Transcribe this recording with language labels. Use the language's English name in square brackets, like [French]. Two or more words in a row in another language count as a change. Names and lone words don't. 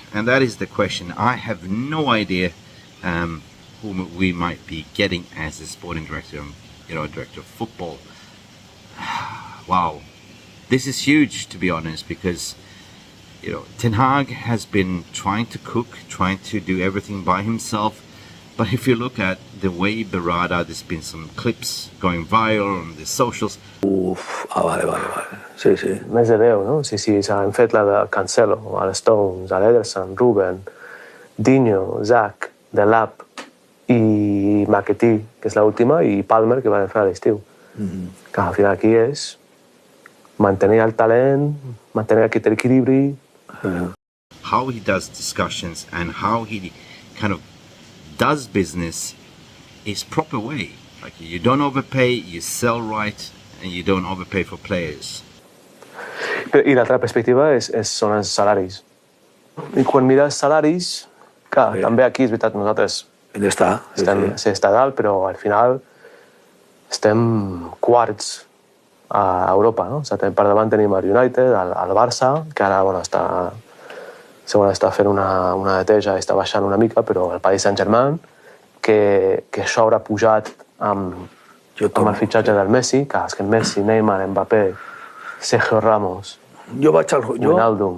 [English] And that is the question. I have no idea who we might be getting as a sporting director, you know, director of football. Wow, this is huge, to be honest, because, you know, Ten Hag has been trying to cook, trying to do everything by himself. But if you look at the way Berrada, there's been some clips going viral on the socials. [Catalan] Vale. Sí. Més de 10, no? Sí, hem fet la de Cancelo, a l'Stones, a l'Ederson, Ruben, Dinho, Zach, Delap i McAtee, que és l'última, i Palmer, que van fer a l'estiu. Que al final aquí és mantenir el talent, mantenir aquest equilibri. [English] How he does discussions and how he kind of does business is proper way. Like, you don't overpay, you sell right, and you don't overpay for players. [Catalan] I l'altra perspectiva són els salaris. I quan mires salaris, clar, també aquí és veritat, nosaltres està dalt, però al final estem quarts a Europa, no? Per davant tenim el United, el Barça, que ara segurament està fent una neteja i està baixant una mica, però el Paris Saint-Germain, que això haurà pujat amb el fitxatge del Messi, que és que Messi, Neymar, Mbappé, Sergio Ramos, Wijnaldum...